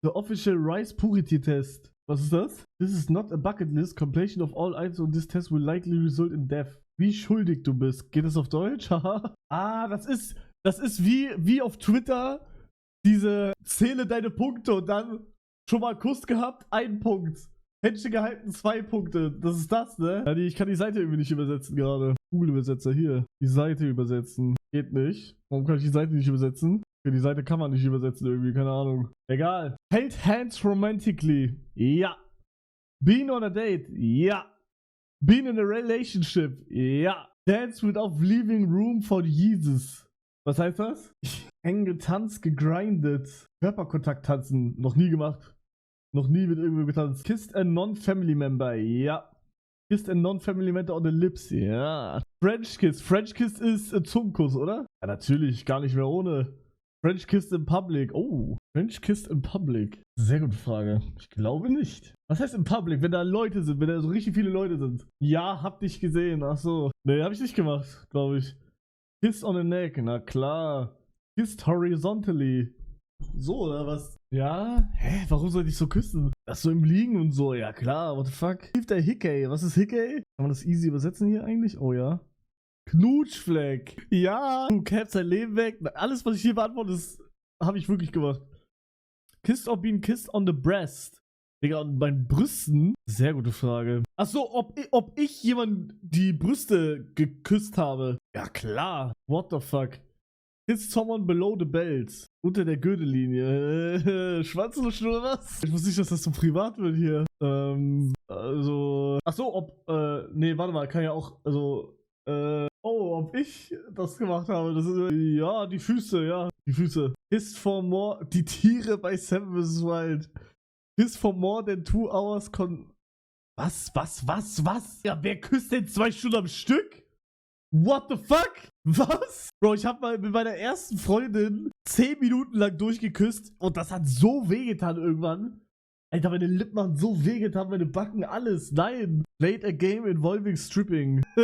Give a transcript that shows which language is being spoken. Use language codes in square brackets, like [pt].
[en] The official Rice Purity Test. [de] Was ist das? [en] This is not a bucket list. Completion of all items on this test will likely result in death. [de] Wie schuldig du bist. Geht das auf Deutsch? Haha. Das ist wie auf Twitter diese zähle deine Punkte und dann schon mal Kuss gehabt, 1 Punkt. Händchen gehalten, 2 Punkte. Das ist das, ne? Ja, ich kann die Seite irgendwie nicht übersetzen gerade. Google-Übersetzer hier. Die Seite übersetzen. Geht nicht. Warum kann ich die Seite nicht übersetzen? Okay, die Seite kann man nicht übersetzen irgendwie, keine Ahnung. Egal. [en] Held hands romantically. Ja. Being on a date. Ja. Being in a relationship. Ja. Dance without leaving room for Jesus. [de] Was heißt das? Eng getanzt, gegrindet. Körperkontakt tanzen. Noch nie gemacht. Noch nie mit irgendwo getanzt. [en] Kissed a non-family member. Ja. Kissed a non-family member on the lips. Ja. French kiss. [de] French kiss ist Zungenkuss, oder? Ja, natürlich. Gar nicht mehr ohne. [en] French kissed in public. Oh. French kissed in public. [de] Sehr gute Frage. Ich glaube nicht. Was heißt in public? Wenn da Leute sind, wenn da so richtig viele Leute sind. Ja, hab dich gesehen. Ach so. Nee, hab ich nicht gemacht, glaube ich. [en] Kiss on the neck. [de] Na klar. [en] Kissed horizontally. [de] So, oder was? Ja? Hä? Warum soll ich so küssen? Das so im Liegen und so. Ja klar, [en] what the fuck? [de] Hilft der Hickey. Was ist Hickey? Kann man das easy übersetzen hier eigentlich? Oh ja. Knutschfleck. Ja. Du kämpfst dein Leben weg. Alles, was ich hier beantworte, habe ich wirklich gemacht. [en] Kissed or been kissed on the breast. [de] Digga, und bei den Brüsten? Sehr gute Frage. Achso, ob ich jemand die Brüste geküsst habe? Ja klar. [en] What the fuck? Kissed someone below the belt. [de] Unter der Gürtellinie. Schwanzluschen oder was? Ich wusste nicht, dass das so privat wird hier. Also. Achso, nee, warte mal, kann ja auch. Also. Ob ich das gemacht habe. Das ist. Ja, die Füße, ja. Die Füße. [en] Kissed for more. [de] Die Tiere bei Seven vs. Wild. [en] Kissed for more than 2 hours Was? [de] Ja, wer küsst denn 2 Stunden am Stück? [en] What the fuck? [de] Was? Bro, ich hab mal mit meiner ersten Freundin 10 Minuten lang durchgeküsst und das hat so wehgetan irgendwann. Alter, meine Lippen haben so wehgetan, meine Backen, alles. Nein. [en] Played a game involving stripping.